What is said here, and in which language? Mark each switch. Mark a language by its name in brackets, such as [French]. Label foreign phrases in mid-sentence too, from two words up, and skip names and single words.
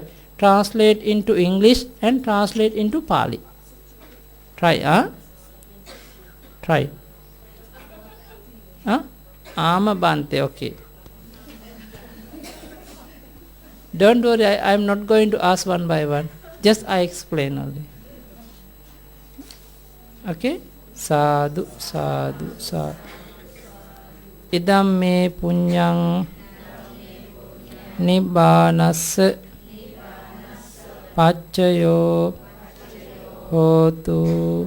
[English] Translate into English and translate into Pali. Try. Try. [Pali] Ama bante. Okay. [English] Don't worry, I am not going to ask one by one. Just I explain only. Okay. [Pali] Sadhu, sadhu, sadhu. Idam me punyang Nibbānassa paccayo hotu.